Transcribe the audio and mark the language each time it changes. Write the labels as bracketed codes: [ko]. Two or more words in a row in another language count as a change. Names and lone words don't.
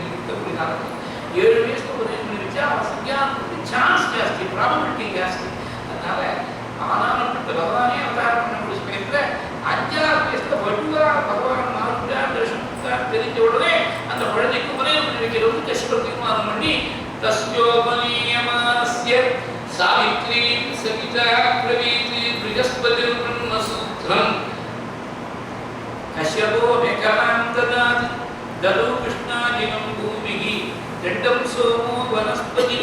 [ta] இருக்கக்கூடிய காலத்தில் 7 வயசுக்கு உதவி பண்ணி வச்சா அவன் சத்தியானத்துக்கு சான்ஸ் ஜாஸ்தி, ப்ராபபிலிட்டி ஜாஸ்தி. அதனால ஆனாலும் பகவானே அவதாரம் பண்ணக்கூடிய சமயத்தில் 5ஆவது வயசுல வடுவா பகவான் மாறுபடாத தரிசனம் தெரிஞ்ச உடனே அந்த குழந்தைக்கு உதவி பண்ணி வைக்கிறது கஷ்டம் தீர்மானம் பண்ணி [sa] तस्योपनीयमानस्य सावित्रीं सविता प्रवीति बृहस्पतिं ब्रह्मसूत्रम् कश्यपो मेकलां ददाति ददौ कृष्णाजिनं भूमिः दण्डं सोमो वनस्पतिः